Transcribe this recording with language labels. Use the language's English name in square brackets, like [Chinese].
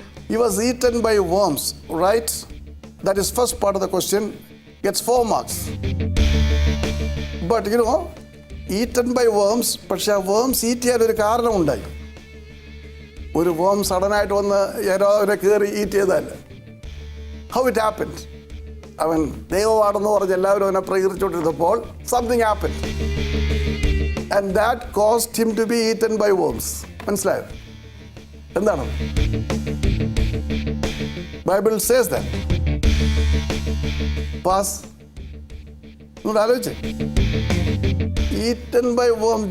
[English] He was eaten by worms, right? That is first part of the question. Gets 4 marks. But you know, eaten by worms, [Malayalam] പക്ഷേ ആ worms eat ചെയ്യാൻ ഒരു കാരണമുണ്ടായി. ഒരു worm സഡനായിട്ട് വന്ന് ഹേരോദിനെ കയറി eat ചെയ്തതല്ല. [English] How it happened? [Malayalam] അവൻ ദൈവമാണെന്ന് പറഞ്ഞ് എല്ലാവരും അവനെ പ്രകീർത്തിച്ചുകൊണ്ടിരുന്നപ്പോൾ [English] something happened. And that caused him to be eaten by worms. [Malayalam] മനസ്സിലായോ? എന്താണ്? [English] Bible says that. [Malayalam] പാസ്. നിങ്ങൾ ആലോചിച്ചേ. [English] Eaten by worms.